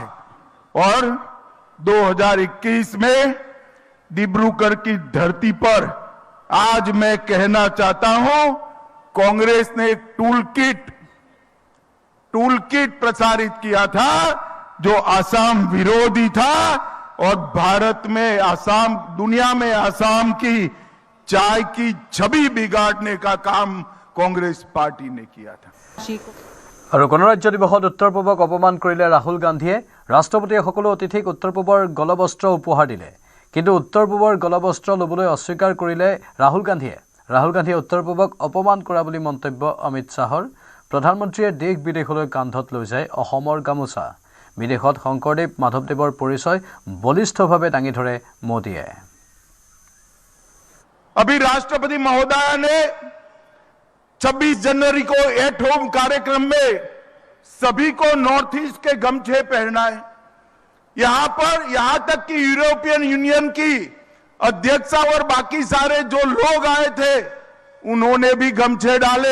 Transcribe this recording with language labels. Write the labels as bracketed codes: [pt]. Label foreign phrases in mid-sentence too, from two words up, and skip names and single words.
[hi] और 2021 में डिब्रूगढ़ की धरती पर आज मैं कहना चाहता हूं, कांग्रेस ने एक [en] tool kit [hi] प्रसारित किया था जो आसाम विरोधी था और भारत में आसाम, दुनिया में आसाम की चाय की छवि बिगाड़ने का काम कांग्रेस पार्टी ने किया था। [as] আৰু গণৰাজ্য দিৱসত উত্তৰ পূবক অপমান কৰিলে ৰাহুল গান্ধীয়ে। ৰাষ্ট্ৰপতিয়ে সকলো অতিথিক উত্তৰ পূবৰ গলবস্ত্ৰ উপহাৰ দিলে, কিন্তু উত্তৰ পূবৰ গলবস্ত্ৰ ল'বলৈ অস্বীকাৰ কৰিলে ৰাহুল গান্ধীয়ে। ৰাহুল গান্ধীয়ে উত্তৰ পূবক অপমান কৰা বুলি মন্তব্য অমিত শ্বাহৰ। প্ৰধানমন্ত্ৰীয়ে দেশ বিদেশলৈ কান্ধত লৈ যায় অসমৰ গামোচা। বিদেশত শংকৰদেৱ মাধৱদেৱৰ পৰিচয় বলিষ্ঠভাৱে দাঙি ধৰে মোদীয়ে। [hi] अभी राष्ट्रपति महोदय ने 26 जनवरी को एट होम कार्यक्रम में सभी को नॉर्थ ईस्ट के गमछे पहनाए। यहां तक कि यूरोपियन यूनियन की अध्यक्षा और बाकी सारे जो लोग आए थे उन्होंने भी गमछे डाले।